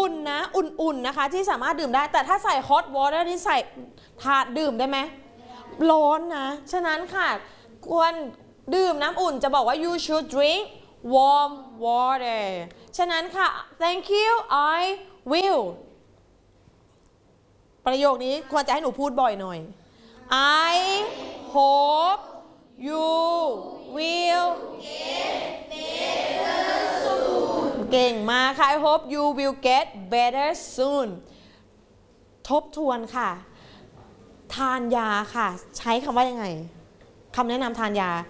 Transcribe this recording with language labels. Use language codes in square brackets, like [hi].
[th] นนะอุ่นๆนะคะที่สามารถดื่มได้แต่ถ้าใส่ hot water นี่ใส่ถาดดื่มได้ไหมร้อนนะฉะนั้นค่ะควรดื่มน้ำอุ่นจะบอกว่า [en] you should drink warm water [th] ฉะนั้นค่ะ [en] thank you I will [th] ประโยคนี้ควรจะให้หนูพูดบ่อยหน่อย [en] I hope you will get better soon [th] เก่งมากค่ะ [en] I hope you will get better soon [th] ทบทวนค่ะทานยาค่ะใช้คำว่ายังไงคำแนะนำทานยา